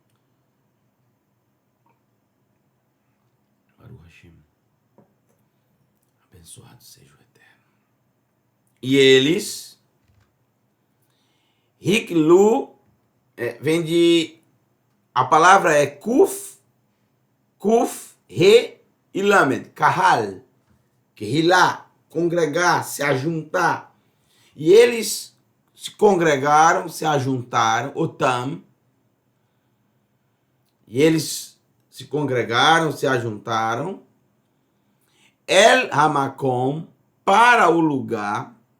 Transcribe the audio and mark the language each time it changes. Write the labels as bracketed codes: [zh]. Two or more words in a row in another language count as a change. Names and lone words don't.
[he] ברוך השם. [pt] Abençoado seja o Eterno. E eles... Hiklu, vem de... A palavra é kuf, re e lamed. Kahal. Kehilá, congregar, se ajuntar. E eles se congregaram, se ajuntaram, otam. E eles se congregaram, se ajuntaram. [he] אל המקום, [pt] para o lugar.